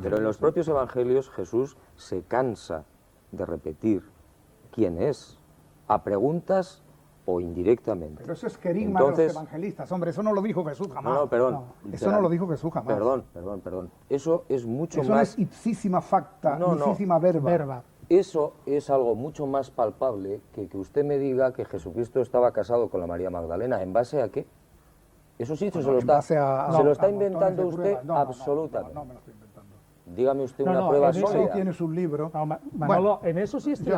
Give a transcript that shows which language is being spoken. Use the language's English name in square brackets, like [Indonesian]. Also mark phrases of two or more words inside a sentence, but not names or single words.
[Spanish] pero en los propios evangelios Jesús se cansa de repetir quién es, a preguntas o indirectamente. Pero eso es querigma de Entonces- los evangelistas, hombre, eso no lo dijo Jesús jamás. No, perdón. Eso no lo dijo Jesús jamás. Perdón. Eso es mucho Eso no más... es [Latin] ipsísima facta, [Spanish] No, no. [Latin] ipsísima verba. [Spanish] Verba. Eso es algo mucho más palpable que usted me diga que Jesucristo estaba casado con la María Magdalena. ¿En base a qué? Eso sí, se lo En está, base a- se lo a está montones inventando de usted pruebas. No, absolutamente. No me lo estoy inventando. Dígame usted No, una no, prueba en eso Ahí sólida. tienes un libro. No, Manolo, en eso sí estoy de